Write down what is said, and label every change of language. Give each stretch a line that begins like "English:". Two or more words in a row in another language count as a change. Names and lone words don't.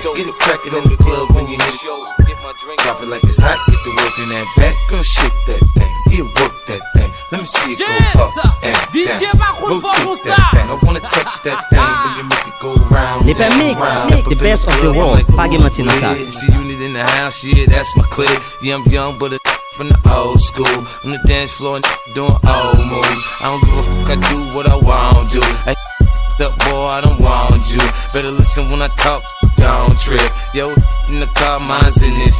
English: Get it crackin' in the club when you hit it. Drop it like it's hot. Get the work in that back. Girl, shake that thing. Yeah, work that thing. Let me see it go up and down. Rotate that thing. I wanna touch that thing when you make it go round. Lepè mix, the best of the world.
Haitian Creole: Pa gen manti nan sa.
English: G-Unit in the house, yeah, that's my clique. Yeah, I'm young, but from the old school. On the dance floor and doing old moves. I don't give a fuck, I do what I want to. I up, boy, I don't want you. Better listen when I talk, don't trip. Yo, in the car, mine's in this.